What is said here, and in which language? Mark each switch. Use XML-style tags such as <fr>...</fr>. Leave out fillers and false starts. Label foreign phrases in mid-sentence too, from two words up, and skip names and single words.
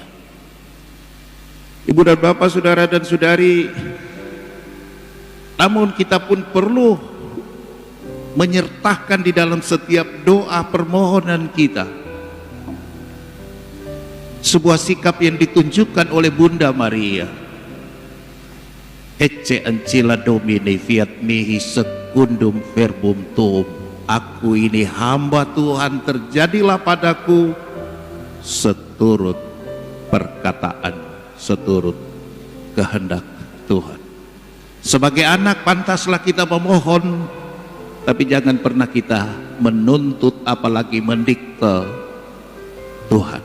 <id>Ibu dan bapak, saudara dan saudari, namun kita pun perlu menyertakan di dalam setiap doa permohonan kita sebuah sikap yang ditunjukkan oleh Bunda Maria.</id> <la>Ecce ancilla Domini fiat mihi secundum verbum tuum.</la> <id>Aku ini hamba Tuhan, terjadilah padaku seturut perkataan, seturut kehendak Tuhan. Sebagai anak pantaslah kita memohon, tapi jangan pernah kita menuntut apalagi mendikte Tuhan.</id>